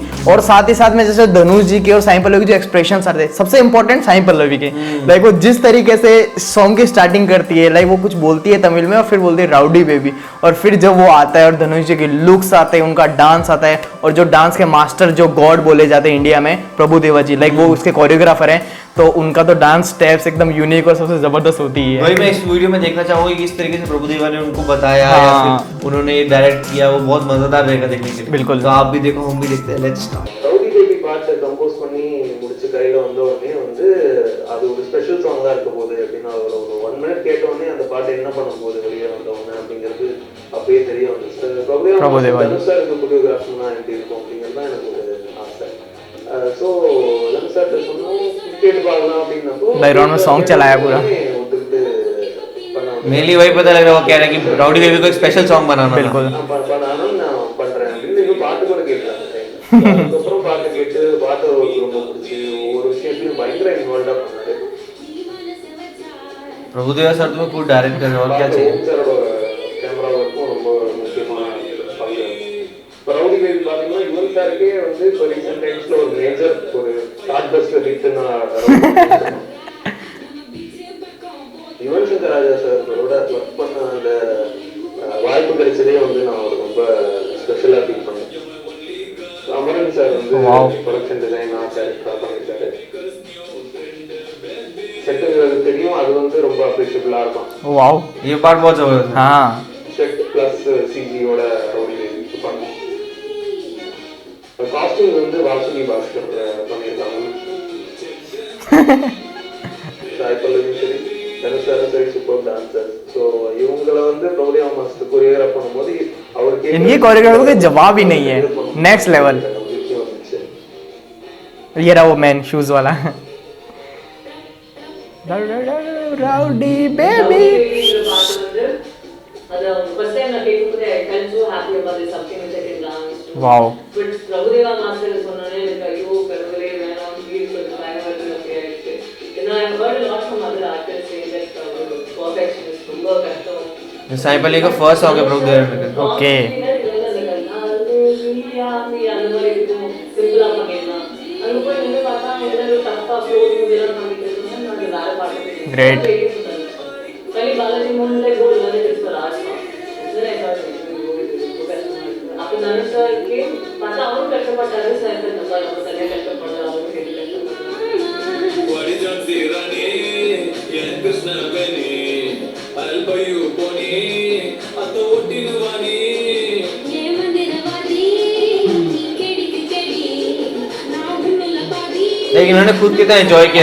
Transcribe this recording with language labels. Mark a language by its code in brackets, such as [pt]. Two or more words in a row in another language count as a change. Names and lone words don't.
[hi] और साथ ही साथ में जैसे धनुष जी के और साई पल्लवी के जो एक्सप्रेशन आ रहे थे, सबसे इंपॉर्टेंट साई पल्लवी के, लाइक वो जिस तरीके से सॉन्ग की स्टार्टिंग करती है, लाइक वो कुछ बोलती है तमिल में और फिर बोलती है राउडी बेबी, और फिर जब वो आता है और धनुष जी के लुक्स आते हैं, उनका डांस आता है, और जो डांस के मास्टर जो गॉड बोले जाते हैं इंडिया में, प्रभुदेवा जी, लाइक वो उसके कोरियोग्राफर हैं, तो उनका तो [en] dance steps [hi] एकदम यूनिक और सबसे जबरदस्त होती है। वही मैं इस वीडियो में देखना चाहूंगा कि किस तरीके से प्रभुदेवा ने उनको बताया, हाँ। या फिर उन्होंने डायरेक्ट किया, वो बहुत मजेदार रहेगा देखने के लिए। बिल्कुल। तो आप भी देखो, हम भी देखते हैं। [en] let's start. [ta] ரவுடி பேபி பாட்டை கம்போஸ் பண்ணி முடிச்சு கையில் வந்த உடனே வந்து அது ஒரு [en] special song [ta] இருக்க போகுது அப்படின்னு ஒரு 1 மினிட் கேட்ட உடனே அந்த பாட்டு என்ன பண்ண போகுது வெளியே வந்த உடனே அப்படிங்கிறது அப்பயே தெரிய வந்துச்சு. பிரபுதேவா சாருக்கு கொரியோகிராஃபினா எப்படி இருக்கும் அப்படிங்கிறது தான் எனக்கு ஒரு ஆசை. ஸோ தனுஷ் சார்கிட்ட சொன்னோம் கேட்டு பார்க்கலாம் அப்படின்னப்போ [hi] बैकग्राउंड में सॉन्ग चलाया पूरा। [ta] ஒத்துக்கிட்டு [hi] मेनली वही पता लग रहा है, वो कह रहा है कि राउडी बेबी को एक [en] special song [hi] बनाना था। बिल्कुल। [ta] பண்ணாலும் நான் பண்றேன் அப்படின்னு இன்னும் பாட்டு கூட கேட்கலாம். அதுக்கப்புறம் பாட்டு கேட்டு பாட்டு அவருக்கு ரொம்ப பிடிச்சி ஒவ்வொரு விஷயத்தையும் பயங்கர இன்வால்வ்டா பண்ணாரு. [hi] प्रभुदेवा सर तुम्हें खुद डायरेक्ट कर रहे हो, और क्या चाहिए? [ta] கேமரா ஒர்க்கும் ரொம்ப முக்கியமான பங்கு. ரவுடி பேபி பாத்தீங்கன்னா யுவன் சாருக்கே வந்து இப்போ [en] recent times [ta] ஒரு மேஜர் ஒரு [en] start buster hit [ta] யுவன் சங்கர் ராஜா சாரோட ஒர்க் பண்ண அந்த வாய்ப்பு கிடைச்சதே வந்து நான் ஒரு ரொம்ப [en] special feel [ta] பண்ணேன். அமரன் சார் வந்து [en] production design character [ta] பண்ணிட்டாரு. செட்டுங்களுக்கு தெரியும், அது வந்து ரொம்ப அப்ரிஷியபிளாக இருக்கும். [hi] वाओ, ये पार्ट बहुत जबरदस्त है। हाँ [en] set plus CG [ta] ரவுடி பண்ணோம். காஸ்டியூம் வந்து வாசுகி பாஸ்கர் பண்ணியிருக்காங்க. சாய் பல்லவி சரி, தனுஷ் சாரும் சரி, [en] super dancer. [ta] ஸோ இவங்களை வந்து பிரபுதேவா [en] master choreograph [ta] பண்ணும்போது அவருக்கு [hi] इनकी कोरियोग्राफी का जवाब ही नहीं है, [en] next level. [hi] ये रहा वो [en] man shoes [hi] वाला राउडी बेबी। वाओ, [ta] பிரபுதேவா மாஸ்டர் சொன்னானே எனக்கு ஐயோ கடவுளே வேணாம் ப்ளீஸ் கொஞ்சம் பயமா இருக்கு. ஏன்னா [en] I heard a lot from other artists saying that perfection is [ta] ரொம்ப கஷ்டம். [hi] ये साई पल्लवी का [en] first song [hi] है प्रभुदेवा में। ओके। [ta] அந்த மாதிரி இருக்கும், சிம்பிளா பண்ணிடலாம். அங்க போய் நின்று பார்த்தா ஏதாவது தப்பா ஃப்ளோரிங் இதெல்லாம் பண்ணிட்டு இருக்கோம்னா நான் வேற பாட்டு [en] Great. पहले बालाजी मोहन like go learn it for art form. Then I thought [ta] அப்போ தனுஷ் சாருக்கு பார்த்தா அவரும் கஷ்டப்பட்டாரு, சார் நம்ம நம்ம தனியாக கஷ்டப்படுறோம், அவரும் கேட்டு [hi] लेकिन इन्होंने खुद कितना एंजॉय किया।